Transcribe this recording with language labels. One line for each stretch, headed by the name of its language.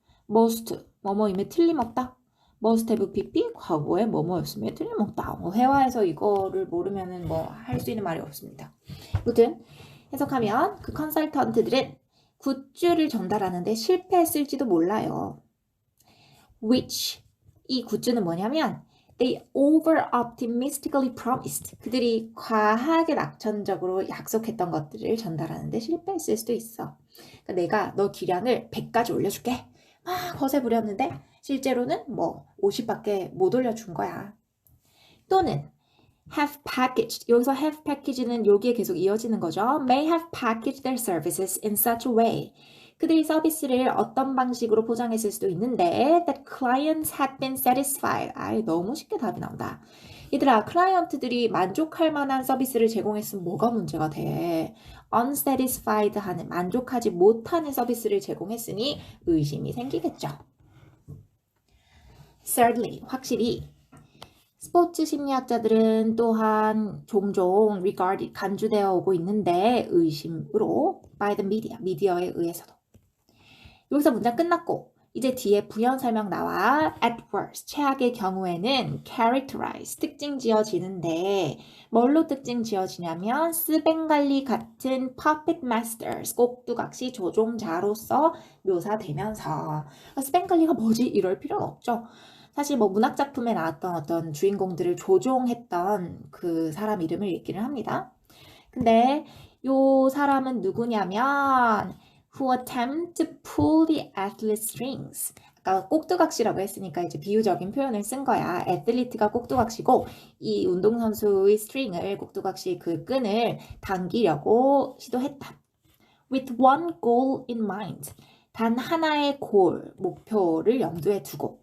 Korean: must 뭐뭐임에 틀림없다.
English: must have pp
Korean: 과거에 뭐뭐였음에 틀림없다. 회화에서 이거를 모르면은 뭐 할 수 있는 말이 없습니다. 아무튼 해석하면 그 컨설턴트들은 굿즈를 전달하는데 실패했을지도 몰라요.
English: which
Korean: 이 굿즈는 뭐냐면
English: they over optimistically promised.
Korean: 그들이 과하게 낙천적으로 약속했던 것들을 전달하는데 실패했을 수도 있어. 그러니까 내가 너 기량을 100까지 올려줄게. 막 거세 부렸는데 실제로는 뭐 50밖에 못 올려준 거야. 또는
English: have packaged,
Korean: 여기서 have package는 여기에 계속 이어지는 거죠.
English: May have packaged their services in such a way.
Korean: 그들이 서비스를 어떤 방식으로 포장했을 수도 있는데
English: that clients had been satisfied.
Korean: 아이, 너무 쉽게 답이 나온다. 얘들아, 클라이언트들이 만족할 만한 서비스를 제공했으면 뭐가 문제가 돼? unsatisfied 하는, 만족하지 못하는 서비스를 제공했으니 의심이 생기겠죠. Thirdly, 확실히 스포츠 심리학자들은 또한 종종 regarded, 간주되어 오고 있는데 의심으로
English: by the media,
Korean: 미디어에 의해서도. 여기서 문장 끝났고 이제 뒤에 부연 설명 나와
English: at worst,
Korean: 최악의 경우에는 characterize, 특징 지어지는데 뭘로 특징 지어지냐면 스벤갈리 같은
English: puppet masters,
Korean: 꼭두각시 조종자로서 묘사되면서 스벤갈리가 뭐지? 이럴 필요는 없죠. 사실 뭐 문학작품에 나왔던 어떤 주인공들을 조종했던 그 사람 이름을 얘기를 합니다. 근데 요 사람은 누구냐면
English: who attempt to pull the athlete strings.
Korean: 아까 꼭두각시라고 했으니까 이제 비유적인 표현을 쓴 거야. 애틀리트가 꼭두각시고 이 운동선수의 스트링을 꼭두각시 그 끈을 당기려고 시도했다.
English: With one goal in mind.
Korean: 단 하나의 골, 목표를 염두에 두고.